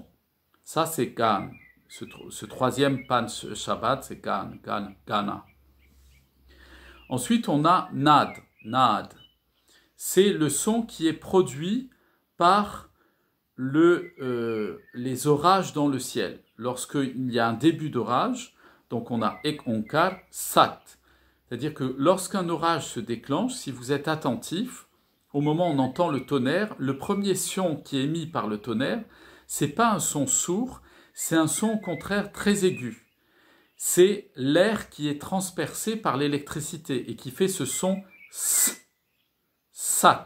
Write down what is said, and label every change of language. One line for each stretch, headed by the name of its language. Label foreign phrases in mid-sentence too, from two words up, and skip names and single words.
French: Ça, c'est gan. Ce troisième
Punjabi: ਪੰਚ ਸ਼ਬਦ,
French: c'est gana. Ensuite, on a nad. C'est le son qui est produit par les orages dans le ciel. Lorsqu'il y a un début d'orage, donc on a
Punjabi: ਇੱਕ ਓਅੰਕਾਰ ਸਤਿ.
French: C'est-à-dire que lorsqu'un orage se déclenche, si vous êtes attentif, au moment où on entend le tonnerre, le premier son qui est émis par le tonnerre, c'est pas un son sourd, c'est un son au contraire très aigu. C'est l'air qui est transpercé par l'électricité et qui fait ce son sat.